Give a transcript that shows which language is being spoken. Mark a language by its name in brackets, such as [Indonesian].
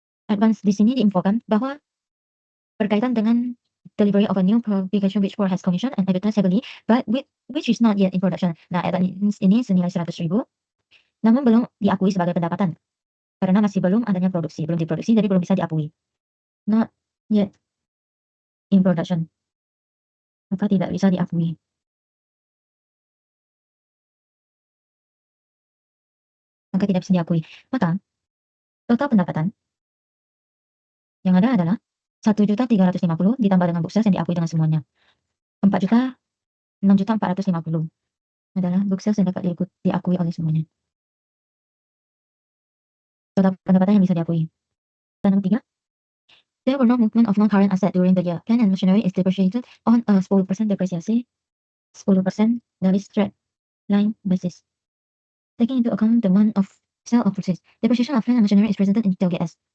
[English] Advance [Indonesian] di sini diinfokan bahwa berkaitan dengan [English] delivery of a new publication which for has commissioned and advertised heavily but which is not yet in production. [Indonesian] Nah, advance ini senilai 100.000 namun belum diakui sebagai pendapatan karena masih belum adanya produksi, belum diproduksi jadi belum bisa diakui. [English] Not yet in production. [Indonesian] Maka tidak bisa diakui. Maka Total pendapatan yang ada adalah 1.350.000 ditambah dengan book sales yang diakui dengan semuanya. 4.000.000, 6.450.000 adalah book sales yang dapat diakui oleh semuanya. Total pendapatan yang bisa diakui. Dan nomor 3, [English] there were no movement of non-current asset during the year. Plant and machinery is depreciated on a 10% depresiasi, 10% dari straight line basis. Taking into account the month of sale of purchase, depreciation of plant and machinery is presented in detail GS.